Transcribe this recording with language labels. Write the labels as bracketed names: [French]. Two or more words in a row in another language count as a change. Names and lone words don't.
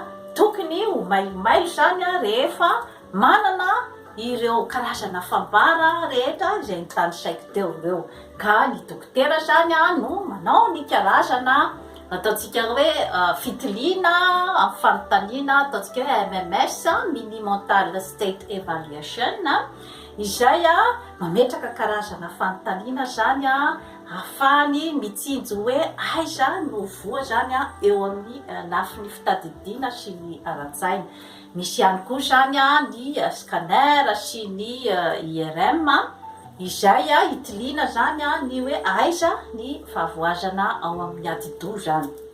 [Malagasy] tokony ho maimailo zany rehefa manana ireo karazana fambara rehetra izay tanisaiko teo reo, ka ny dokotera zany no manao ny karazana ataontsika hoe fitiliana amin'ny fanontaniana, ataontsika hoe MMS, [English] mini mental state evaluation, [Malagasy] izay mametraka karazana fanontaniana zany ahafahany mitsinjo hoe aiza no voa zany eo amin'ny lafiny fitadidiana sy ny ara-tsaina. Misy ihany koa zany ny scanner sy ny IRM izay hitiliana zany ny hoe aiza ny fahavoazana ao amin'ny ati-doha zany.